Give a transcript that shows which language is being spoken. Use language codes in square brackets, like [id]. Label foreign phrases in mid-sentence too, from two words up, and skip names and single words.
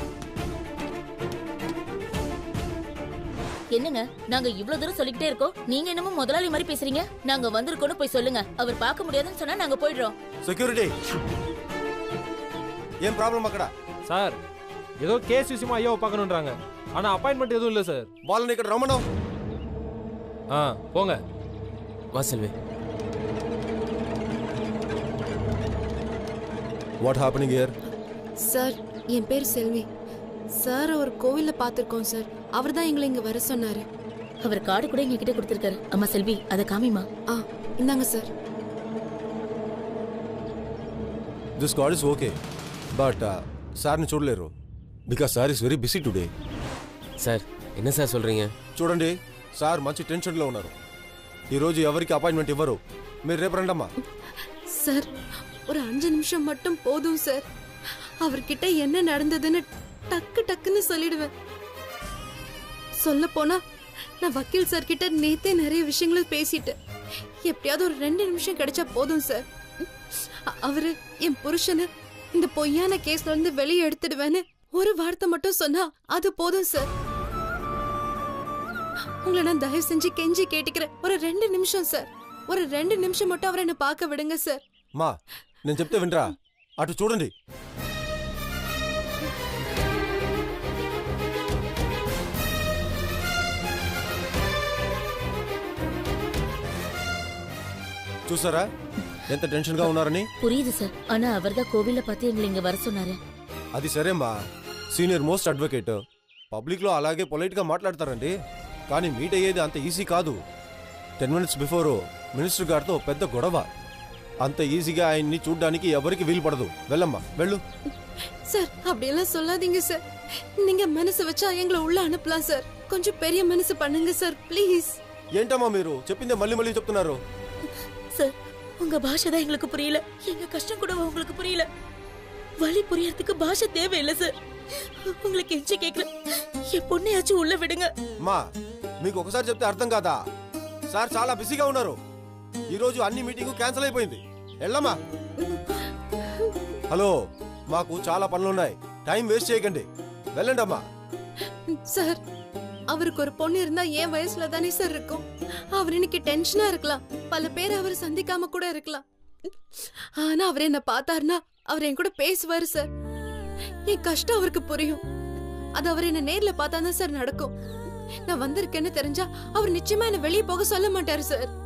[ta] என்னங்க நாங்க இவ்வளவு தூரம் சொல்லிக்கிட்டே இருக்கோம், நீங்க என்னமோ முதலாளி மாதிரி பேசுறீங்க. நாங்க வந்திருக்கோம்னு போய் சொல்லுங்க. அவர் பார்க்க முடியாதுன்னு சொன்னா நாங்க போயிடுறோம். செக்யூரிட்டி ஏன் ப்ராப்ளம் அக்கடா? சார் ஏதோ கேஸ் விஷயமா ஐயாவை பார்க்கணுன்றாங்க. ஆனா அப்பாயின்மெண்ட் எதுவும் இல்ல சார். [te] வாலன் ఇక్కడ రమణ. [ta] போங்க. வா செல்வி. [en] What happening here? [ta] சார் என் பேர் செல்வி. சார் ஒரு கோவில்ல பார்த்திருக்கோம் சார். அவர் தான் எங்களை இங்க வர சொன்னாரு. அவர் கார்டு கூட எங்க கிட்ட கொடுத்திருக்காரு. அம்மா செல்வி அதை காமிமா. இந்தாங்க சார். [en] This card is okay, but [te] సార్ని చూడలేరు [en] because sir is very busy today. [ta] సార్ என்ன సార్ சொல்றீங்க? [te] చూడండి సార్ మంచి టెన్షన్ లో ఉన్నారు. ఈ రోజు ఎవరికి అపాయింట్మెంట్ ఇవ్వరు. మీరు రేపు రండమ్మా. [ta] சார் ஒரு 5 நிமிஷம் மட்டும் போதும் சார். அவர்கிட்ட என்ன நடந்ததுன்னு டக்கு டக்குன்னு சொல்லிடுவேன். சொல்ல போனா நான் வக்கீல் சார் கிட்ட நேத்தே நிறைய விஷயங்களை பேசிட்டேன். எப்படியாவது ஒரு 2 நிமிஷம் கிடைச்சா போதும் சார். அவரு என் புருஷனை இந்த பொய்யான கேஸ்ல இருந்து வெளியே எடுத்துடுவேன்னு ஒரு வார்த்தை மட்டும் சொன்னா அது போதும் சார். உங்களை நான் தயவு செஞ்சு கெஞ்சி கேட்டுக்கிறேன். ஒரு 2 நிமிஷம் சார். ஒரு 2 நிமிஷம் மட்டும் அவரை என்ன பார்க்க விடுங்க சார். [te] మా నేను చెప్తే వినరా? అటు చూడండి. చూసారా ఎంత టెన్షన్ గా ఉన్నారని? [ta] புரியுது சார். ஆனா அவர்தான் கோவில்ல பார்த்து எங்களை இங்க வர சொன்னாரு. [te] అది సరేమ్మా, [en] senior most advocate. [te] పబ్లిక్ లో అలాగే పొలైట్ గా మాట్లాడతారండి. కానీ మీట్ అయ్యేది అంత ఈజీ కాదు. [en] 10 minutes before [te] మినిస్టర్ గారితో పెద్ద గొడవ. అంత ఈజీగా ఆయన్ని చూడ్డానికి ఎవరికి వీలు పడదు. వెళ్ళమ్మా వెళ్ళు. [ta] சார் அப்படியெல்லாம் சொல்லாதீங்க சார். நீங்க மனசு வச்சா எங்களை உள்ள அனுப்பலாம் சார். கொஞ்சம் பெரிய மனசு பண்ணுங்க சார் ப்ளீஸ். [te] ఏంటమ్మా మీరు చెప్పిందే మళ్ళీ మళ్ళీ చెప్తున్నారు? [ta] சார் உங்க பாஷை தான் எங்களுக்கு புரியல. எங்க கஷ்டம் கூட உங்களுக்கு புரியல. வழி புரியறதுக்கு பாஷை தேவையில்லை சார். உங்களுக்கு எஞ்சி கேட்கல, என் பொண்ணையாச்சும் உள்ள విడుங்க. [te] మా మీకు ఒకసారి చెప్తే అర్థం కాదా? సార్ చాలా బిజీగా ఉన్నారు. ఈ రోజు అన్ని [en] meeting cancel [te] అయిపోయింది. వెళ్ళమ్మా. హలో, మాకు చాలా పనులు ఉన్నాయి. [en] time waste [te] చేయకండి. వెళ్ళండి అమ్మా. [ta] சார், அவருக்கு ஒரு பொண்ணு இருந்தா என் வயசுல தானே சார் இருக்கும். அவர் இன்னைக்கு டென்ஷனா இருக்கலாம், பல பேர் அவர் சந்திக்காம கூட இருக்கலாம். ஆனா அவர் என்ன பார்த்தாருன்னா அவர் என் கூட பேசுவாரு சார். என் கஷ்டம் அவருக்கு புரியும். அது அவர் என்ன நேர்ல பார்த்தாதான் சார் நடக்கும். நான் வந்திருக்கேன்னு தெரிஞ்சா அவர் நிச்சயமா என்ன வெளியே போக சொல்ல மாட்டாரு சார்.